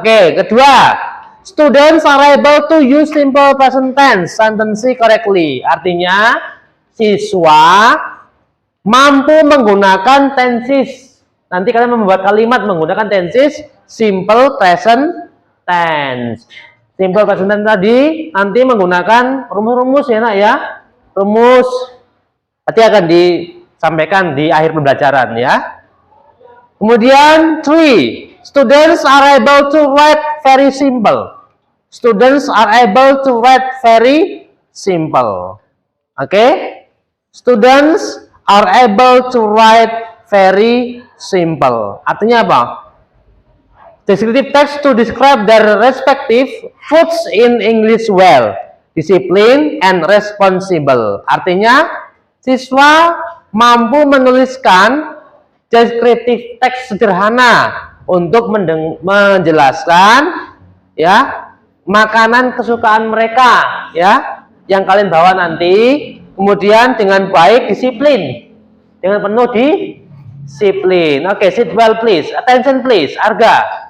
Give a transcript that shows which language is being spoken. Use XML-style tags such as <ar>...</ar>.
<en>Oke, kedua, students are able to use simple present tense sentence correctly.</en> <id>Artinya siswa mampu menggunakan tenses. Nanti kalian membuat kalimat menggunakan tenses simple present tense. Simple present tense tadi nanti menggunakan rumus-rumus ya nak ya. Rumus nanti akan disampaikan di akhir pembelajaran ya.</id> <en>Kemudian 3, students are able to write very simple. Students are able to write very simple. Oke? Students are able to write very simple.</en> <id>Artinya apa?</id> <en>Descriptive text to describe their respective foods in English well, discipline and responsible.</en> <id>Artinya siswa mampu menuliskan descriptive text sederhana untuk menjelaskan ya makanan kesukaan mereka ya yang kalian bawa nanti, kemudian dengan baik, disiplin, dengan penuh disiplin.</id> <en>Oke, sit well please, attention please, Arga.</en>